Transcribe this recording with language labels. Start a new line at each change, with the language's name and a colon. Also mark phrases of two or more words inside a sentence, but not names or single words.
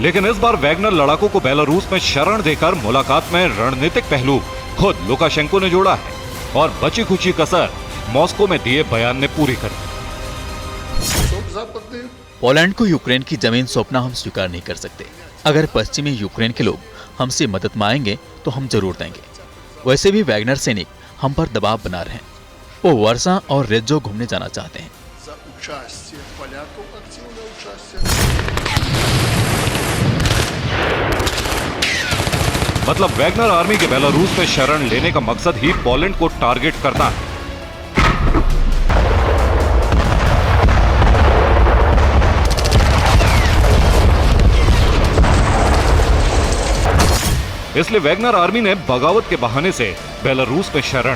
Hindi: लेकिन इस बार वैगनर लड़ाकों को बेलारूस में शरण देकर मुलाकात में रणनीतिक पहलू खुद लुकाशेंको ने जोड़ा है और बची खुची कसर मॉस्को में दिए बयान ने पूरी कर दी। पोलैंड को यूक्रेन की जमीन सौंपना हम स्वीकार नहीं कर सकते। अगर पश्चिमी यूक्रेन के लोग हमसे मदद मांगेंगे तो हम जरूर देंगे। वैसे भी वैगनर सैनिक हम पर दबाव बना रहे हैं। वो वर्सा और रेज्जो घूमने जाना चाहते हैं।
Russian: За участие поляков, активное участие.
Hindi: मतलब वैगनर आर्मी के बेलारूस में शरण लेने का मकसद ही पोलैंड को टारगेट करता है। इसलिए वैगनर आर्मी ने बगावत के बहाने से बेलारूस में शरण।